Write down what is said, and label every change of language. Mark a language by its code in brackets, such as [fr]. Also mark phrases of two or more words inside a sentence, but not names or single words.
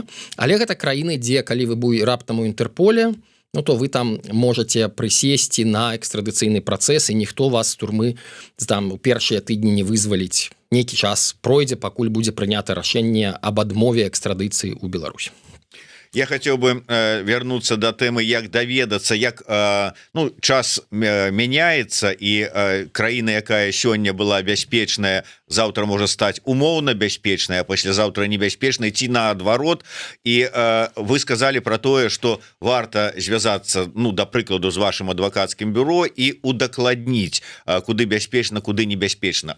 [be] Але гэта краіны, дзе калі вы будзе раптам у Інтэрполе, ну то вы там можете прысесці на экстрадыцыйны працэс, і ніхто вас з турмы там у першыя тыдні не вызваліць. Нейкі час пройдзе, пакуль будзе прынята рашэнне аб адмове экстрадыцыі ў Беларусь. [ru] Я хотел бы вернуться до темы, [be] як даведацца, як ну, час мяняецца, і краіна, якая сёння была бяспечная, завтра можа стаць умоўна бяспечная, а паслязаўтра небяспечнай, ці наадварот. І вы сказали про тое, что варта звязацца, ну, да прыкладу, з вашим адвакацкім бюро і удакладніць, куды бяспечна, куды небяспечна.